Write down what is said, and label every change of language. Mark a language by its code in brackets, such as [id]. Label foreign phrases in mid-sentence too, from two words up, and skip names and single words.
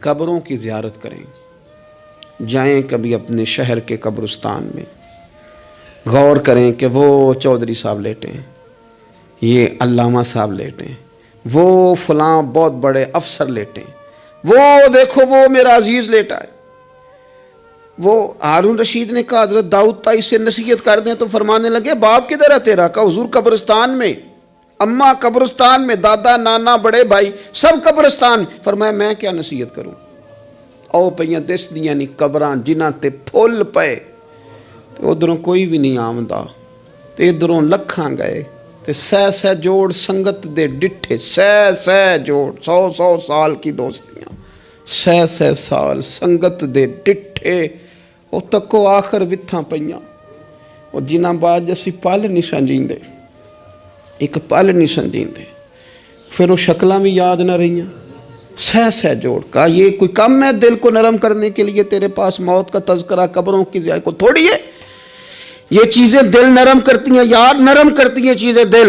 [ur] قبروں کی زیارت کریں, جائیں کبھی اپنے شہر کے قبرستان میں, غور کریں کہ وہ چودھری صاحب لیٹے ہیں, یہ علامہ صاحب لیٹے ہیں, وہ فلاں بہت بڑے افسر لیٹے ہیں, وہ دیکھو وہ میرا عزیز لیٹا ہے. وہ ہارون رشید نے کہا حضرت داؤد تائی سے نصیحت کر دیں, تو فرمانے لگے باپ کدھر ہے تیرا؟ کہا حضور قبرستان میں, اماں قبرستان میں, دادا نانا بڑے بھائی سب قبرستان. فرمایا میں کیا نصیحت کروں؟ [pa] او پئیاں دس دیاں نہیں قبراں جنہاں تے پھل پے, ادھروں کوئی بھی نہیں آمدا, تے ادھروں لکھاں گئے, تے سہ جوڑ سنگت دے ڈٹھے, سہ جوڑ [ur] 100 سال کی دوستیاں, [pa] سہ سال سنگت دے ڈٹھے, او تکو آخر وتھاں پئیاں, او جنہاں بعد اسی پل نہیں سمجھیندے, ایک پل نہیں سمجھیندے, پھر وہ شکلاں بھی یاد نہ رہیاں. سہ جوڑ. [ur] کہا یہ کوئی کم ہے دل کو نرم کرنے کے لیے تیرے پاس موت کا تذکرہ قبروں کی زیارت کو تھوڑی ہے. یہ چیزیں دل نرم کرتی ہیں, یاد نرم کرتی ہیں چیزیں دل.